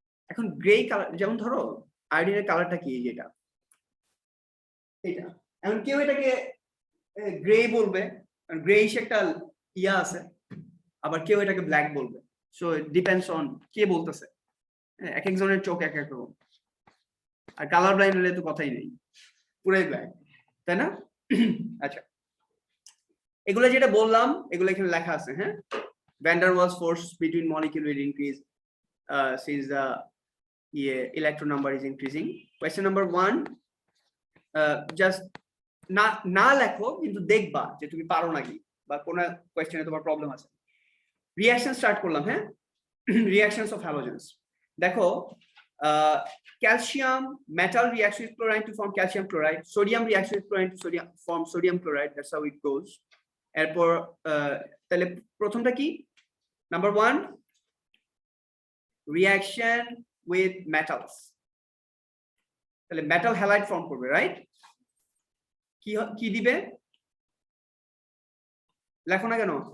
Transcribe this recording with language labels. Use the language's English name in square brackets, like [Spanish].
[Bangla] এখন grey colour, যেমন ধরো আয়োডিনের কালারটা কি, যেটা এটা, এখন কেউ এটাকে গ্রে বলবে, গ্রেইশ একটা ইয়া আছে, আবার কেউ এটাকে ব্ল্যাক বলবে। [English] so it depends on [Bangla] কে বলতেছে, এক একজনের চোখ এক এক রকম। আর কালার ব্লাইন্ড হলে তো কথাই নেই, পুরাই ব্ল্যাক, তাই না? আচ্ছা, এগুলো যেটা বললাম এগুলো এখানে লেখা আছে। [English] হ্যাঁ, van der Waals force between molecule will increase since the electron number is increasing. Question number 1, just [Bangla] না লেখো, কিন্তু দেখবা যে তুমি পারো নাকি, বা কোন কোয়েশ্চেনে তোমার প্রবলেম আছে। রিঅ্যাকশন স্টার্ট করলাম। হ্যাঁ, [English] reactions of halogens. দেখো, calcium metal reacts with chlorine to form calcium chloride, sodium reacts with chlorine to form sodium chloride, that's how it goes. [Bangla] এরপর তাহলে প্রথমটা কি? নাম্বার 1, [English] reaction with metals, [Bangla] তাহলে metal halide form করবে, right? কি দিবে লেখো না কেন?